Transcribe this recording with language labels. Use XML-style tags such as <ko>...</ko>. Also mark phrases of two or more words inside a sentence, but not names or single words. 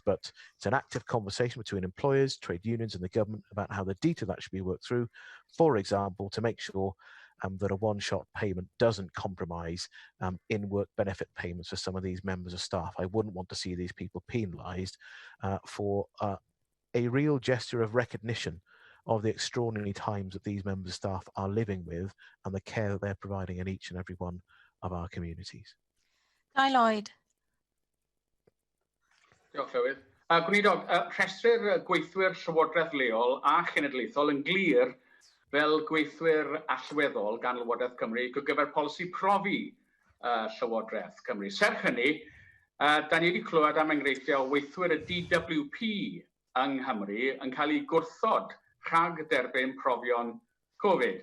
<en>But it's an active conversation between employers, trade unions and the government about how the detail of that should be worked through, for example, to make sure that a one-shot payment doesn't compromise in-work benefit payments for some of these members of staff. I wouldn't want to see these people penalised for a real gesture of recognition of the extraordinary times that these members of staff are living with and the care that they're providing in each and every one of our communities. Guy Lloyd.</en> <cy>Diolch, Llywydd. Gweinidog, rhestrir gweithwyr Llywodraeth leol a chenedlaethol yn glir fel gweithwyr allweddol gan Llywodraeth Cymru gyfer polisi profi Llywodraeth Cymru. Serch hynny, da ni wedi clywed am enghreifftiau o weithwyr y DWP yng Nghymru yn cael eu gwrthod rhag derbyn profion Covid.</cy>